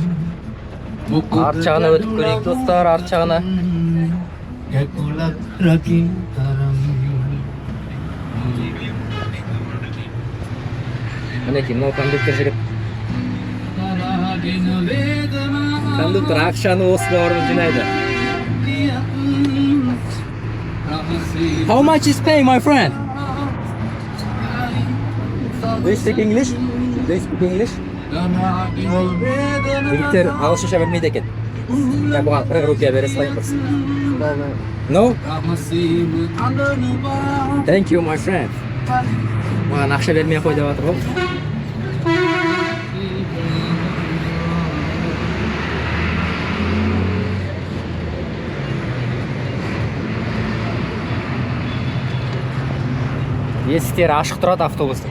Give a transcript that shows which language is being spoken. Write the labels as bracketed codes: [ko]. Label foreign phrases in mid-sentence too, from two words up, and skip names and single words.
[kk] Арт жағына өтіп көрейік, достар, арт жағына. Мінекей, мынау кондуктор жігіт. Кондуктор ақшаны осы бауырын жинайды. [en] How much is pay, my friend? Do you speak English? [kk] Жігіттер ағылшынша білмейді екен. Я бұған 40 рупия бере салайын бірсін. [en] No? Thank you, my friend. [kk] Маған ақша бермей қой деп жатыр ғой. Есіктері ашық тұрады автобустың.